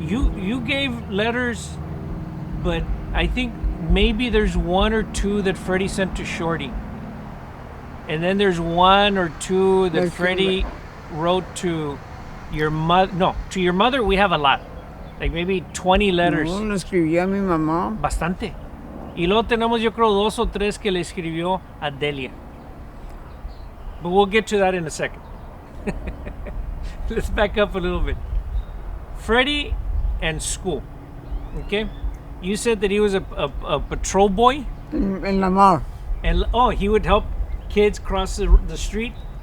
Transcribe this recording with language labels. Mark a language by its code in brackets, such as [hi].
[en] You gave letters, but I think maybe there's one or two that Freddie sent to Shorty. And then there's one or two that Freddie wrote to your mother. No, to your mother we have a lot. Like maybe 20 letters. [es] No, le escribí a mi mamá. Bastante. Y luego tenemos yo creo 2 o 3 que le escribió a Delia. [en] But we'll get to that in a second. Let's back up a little bit. Freddie and school. Okay? You said that he was a patrol boy? [es] En la mar. [en] And he would help kids cross the street?